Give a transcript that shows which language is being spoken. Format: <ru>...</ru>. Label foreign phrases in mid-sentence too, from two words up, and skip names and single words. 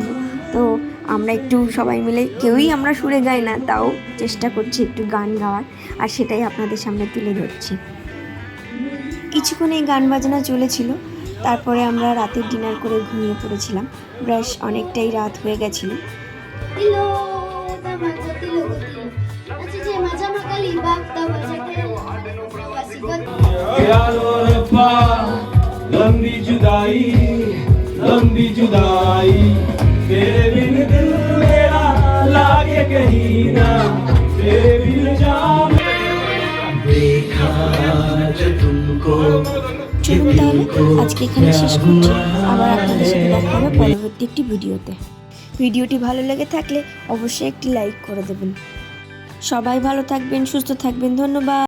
<bn>তো আমরা একটু সবাই মিলে, কেউই আমরা সুরে গাই না, তাও চেষ্টা করছি একটু গান গাওয়ার, আর সেটাই আপনাদের সামনে তুলে ধরছি। কিছুক্ষণ এই গান বাজনা চলেছিল, তারপরে আমরা রাতের ডিনার করে ঘুমিয়ে পড়েছিলাম। বেশ অনেকটাই রাত হয়ে গেছিলো।</bn> <hi>लंबी जुदाई तेरे बिन दिल मेरा लागे कहीं ना, तेरे बिन जान देखा जो तुमको।</hi> <bn>চলুন তাহলে আজকে এখানে শেষ করছি, আবার আপনাদের সাথে দেখা হবে পরবর্তী একটি ভিডিওতে। ভিডিওটি ভালো লেগে থাকলে অবশ্যই একটি লাইক করে দেবেন। সবাই ভালো থাকবেন, সুস্থ থাকবেন, ধন্যবাদ।</bn>